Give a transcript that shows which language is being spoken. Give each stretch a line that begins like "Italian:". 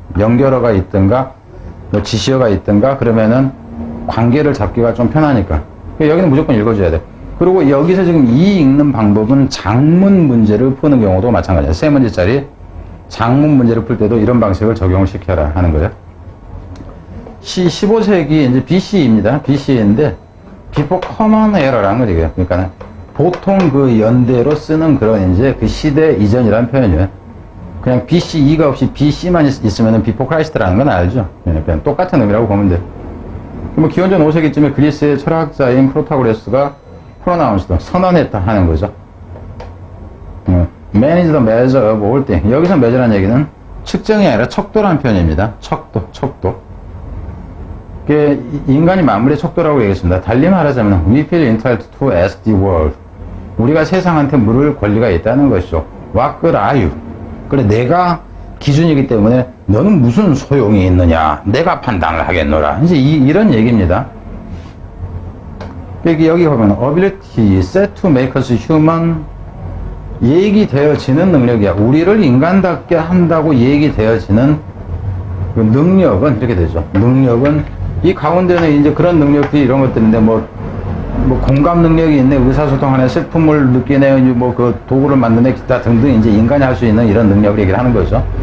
Korean: 연결어가 있든가 지시어가 있든가 그러면은 관계를 잡기가 좀 편하니까. 여기는 무조건 읽어줘야 돼. 그리고 여기서 지금 이 읽는 방법은 장문 문제를 푸는 경우도 마찬가지야. 3문제짜리 장문 문제를 풀 때도 이런 방식을 적용을 시켜라 하는 거예요. 15세기 이제 BC입니다. BC인데 Before Common Era라는 거죠. 그러니까 보통 그 연대로 쓰는 그런 이제 그 시대 이전이라는 표현이에요. 그냥 BCE가 없이 BC만 있으면 Before Christ라는 건 알죠. 그냥 똑같은 의미라고 보면 돼. 뭐 기원전 5세기쯤에 그리스의 철학자인 프로타고라스가 프로나운스도 선언했다 하는 거죠.
English: Man is the measure of all things.
Korean: 여기서 measure라는 얘기는 측정이 아니라 척도라는 표현입니다. 척도. 인간이 만물의 척도라고 얘기했습니다. 달리 말하자면
English: we feel entitled to ask the world.
Korean: 우리가 세상한테 물을 권리가 있다는 것이죠.
English: What good are you?
Korean: 그래 내가 기준이기 때문에 너는 무슨 소용이 있느냐? 내가 판단을 하겠노라. 이제 이런 얘기입니다. 여기 보면
English: ability set to make us human
Korean: 얘기되어지는 능력이야. 우리를 인간답게 한다고 얘기되어지는 그 능력은 이렇게 되죠. 능력은 이 가운데는 이제 그런 능력들이 이런 것들인데 뭐 공감 능력이 있네, 의사소통하네, 슬픔을 느끼네, 뭐 그 도구를 만드네, 기타 등등 이제 인간이 할 수 있는 이런 능력을 얘기를 하는 거죠.